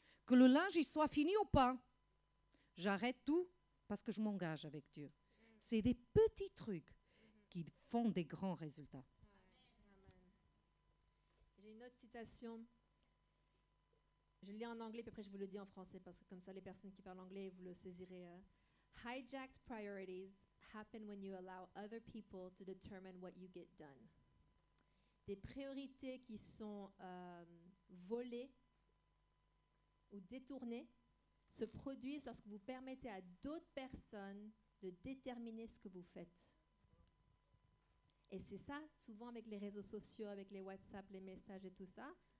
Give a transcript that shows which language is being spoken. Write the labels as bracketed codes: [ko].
[fr] Que le linge il soit fini ou pas, j'arrête tout parce que je m'engage avec Dieu. C'est des petits trucs qui font des grands résultats. Amen. J'ai une autre citation. Je le lis en anglais, puis après je vous le dis en français, parce que comme ça, les personnes qui parlent anglais, vous le saisirez. [en] Hijacked priorities happen when you allow other people to determine what you get done. [fr] Des priorités qui sont volées ou détournées se produisent lorsque vous permettez à d'autres personnes de déterminer ce que vous faites. Et c'est ça, souvent avec les réseaux sociaux, avec les WhatsApp, les messages et tout ça.